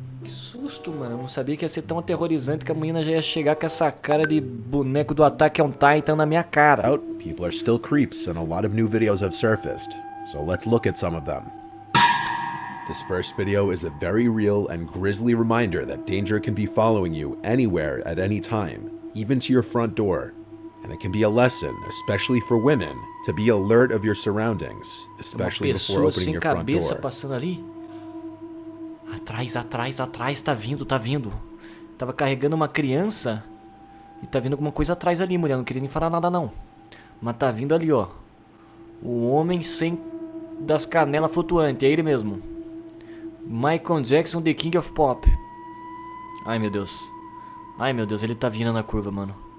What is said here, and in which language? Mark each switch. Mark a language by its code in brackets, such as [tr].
[pt] Que susto, mano. Eu não sabia que ia ser tão aterrorizante que a menina já ia chegar com essa cara de boneco do Attack on Titan na minha cara. [en] people are still creeps and a lot of new videos have surfaced. So let's look at some of them. This first video is a very real and grisly reminder that danger can be following you anywhere at any time, even to your front door. And it can be a lesson, especially for women, to be alert of your surroundings, especially before opening your front door. [pt] Passando ali. Atrás, tá vindo. Tava carregando uma criança e tá vindo alguma coisa atrás ali, mulher. Não queria nem falar nada não. Mas tá vindo ali, ó. O homem sem das canelas flutuantes, é ele mesmo. Michael Jackson, The King of Pop. Ai meu Deus, ele tá vindo na curva, mano.